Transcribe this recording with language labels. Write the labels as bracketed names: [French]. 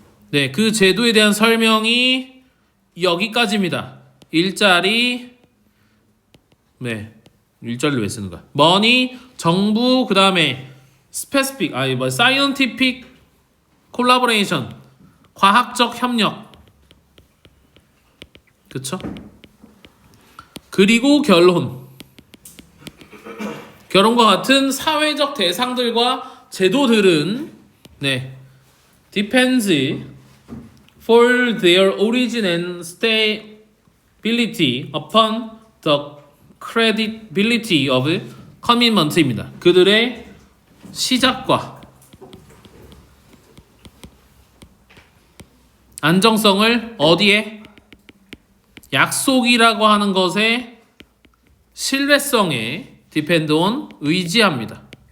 [Korean] 네, 그 제도에 대한 설명이 여기까지입니다. 일자리 네. 일자리를 왜 쓰는 거야? money, 정부, 그 다음에 [English] specific, scientific collaboration, [Korean] 과학적 협력. 그쵸? 그리고 결혼과 같은 사회적 대상들과 제도들은 네, [English] depends for their origin and stability upon the credibility of commitment [Korean] 입니다. 그들의 시작과 안정성을 어디에? 약속이라고 하는 것의 신뢰성에 [English] depend on [Korean] 의지합니다.